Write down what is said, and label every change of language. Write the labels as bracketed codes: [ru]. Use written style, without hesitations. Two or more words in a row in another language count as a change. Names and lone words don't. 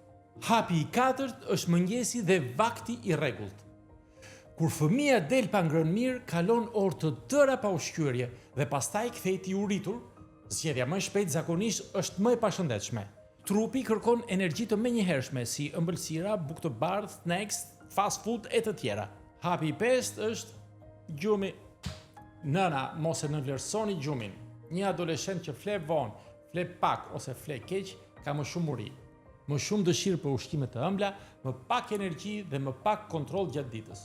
[sq] Hapi i katërt është mëngjesi dhe vakti i rregullt. Kur fëmia del pa ngrënë mirë, kalon orë të tëra pa ushqyerje dhe pastaj kthehet i uritur, zgjedhja më e shpejtë zakonisht është më e pashëndetshme. Trupi kërkon energji të menjëhershme si ëmbëlsira, bukë të bardhë, [en] snacks, fast food [sq] e të tjera. Hapi i pestë është gjumi. Nëna, mos e nënvlerësoni gjumin. Një adoleshent që fle vonë, fle pak ose fle keq, ka më shumë uri. Më shumë dëshirë për ushqime të ëmbla, më pak energji dhe më pak kontroll gjatë ditës.